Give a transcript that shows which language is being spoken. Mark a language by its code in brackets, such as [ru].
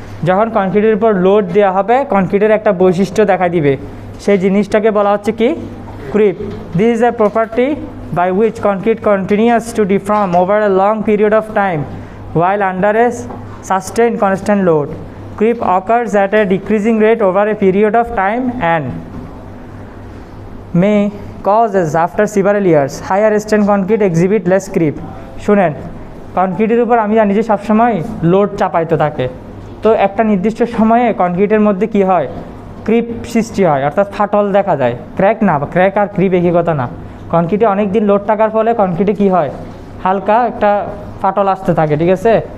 [bn] যখন কনক্রিটের উপর লোড দেওয়া হবে কনক্রিটের একটা বৈশিষ্ট্য দেখা দিবে, সেই জিনিসটাকে বলা হচ্ছে কি? Creep. [en] This is a property by which concrete continues to deform over a long period of time while under a sustained constant load. Creep occurs at a decreasing rate over a period of time and may causes after several years. Higher strength concrete exhibit less creep. [bn] শুনেন, কনক্রিটের উপর আমি জানি যে সবসময় load চাপাইতে থাকে, তো একটা নির্দিষ্ট সময়ে কনক্রিটের মধ্যে কি হয়? ক্রিপ সৃষ্টি হয়, অর্থাৎ ফাটল দেখা যায়। ক্র্যাক না, ক্র্যাক আর ক্রিপ একই কথা না। কনক্রিটে অনেক দিন লোড থাকার ফলে কনক্রিটে কি হয়? হালকা একটা ফাটল আসতে থাকে, ঠিক আছে।